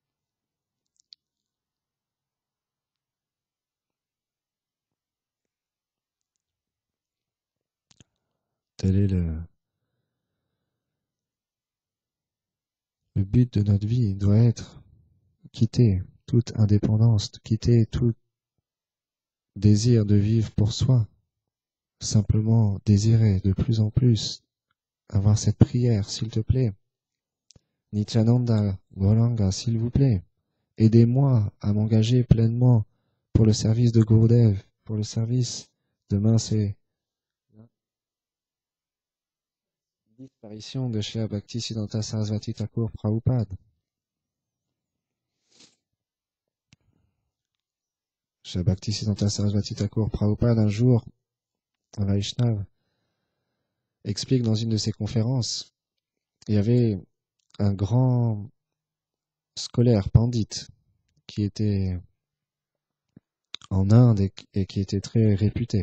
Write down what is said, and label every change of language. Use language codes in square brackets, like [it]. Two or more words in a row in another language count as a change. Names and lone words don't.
[fr] Tel est le but de notre vie, doit être quitter toute indépendance, quitter tout désir de vivre pour soi, simplement désirer de plus en plus avoir cette prière, s'il te plaît. Nityananda, Gauranga, s'il vous plaît, aidez-moi à m'engager pleinement pour le service de Gurudev, pour le service. Demain, c'est disparition de Shri Bhaktisiddhanta Sarasvati Thakur Prabhupada. Shri Bhaktisiddhanta Sarasvati Thakur Prabhupada, un jour, un Vaishnav, explique dans une de ses conférences, il y avait un grand scolaire, pandit, qui était en Inde et qui était très réputé.